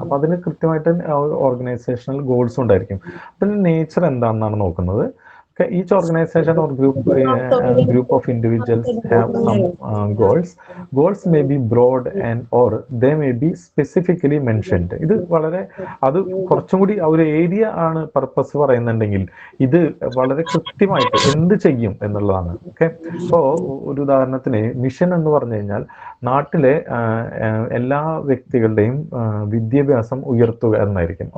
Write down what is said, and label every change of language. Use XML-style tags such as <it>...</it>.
<ml>അപ്പൊ അതിന് കൃത്യമായിട്ട് ഓർഗനൈസേഷണൽ ഗോൾസ് ഉണ്ടായിരിക്കും. അതിന്റെ നേച്ചർ എന്താണെന്നാണ് നോക്കുന്നത്.</ml> <en>Each organization or group of individuals have some goals. Goals may be broad and or they may be specifically mentioned.</en> <ml>ഇത് വളരെ അത് കുറച്ചും കൂടി ഒരു ഏരിയ ആണ് പർപ്പസ് പറയുന്നുണ്ടെങ്കിൽ ഇത് വളരെ കൃത്യമായിട്ട് എന്ത് ചെയ്യും എന്നുള്ളതാണ്. ഓക്കെ, അപ്പോൾ ഒരു ഉദാഹരണത്തിന് മിഷൻ എന്ന് പറഞ്ഞു കഴിഞ്ഞാൽ നാട്ടിലെ എല്ലാ വ്യക്തികളുടെയും വിദ്യാഭ്യാസം ഉയർത്തുക എന്നായിരിക്കും.</ml>